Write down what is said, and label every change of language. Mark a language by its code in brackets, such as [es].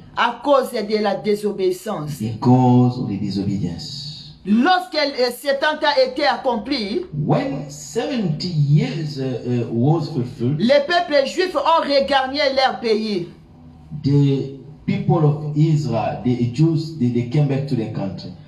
[fr] À cause de la désobéissance. [en] because of the disobedience. [fr] Lorsque 70 ans étaient accomplis, [en] When 70 years was fulfilled, [fr] les peuples juifs ont regagné leur pays. [en] the people of Israel, the Jews, they came back to their country.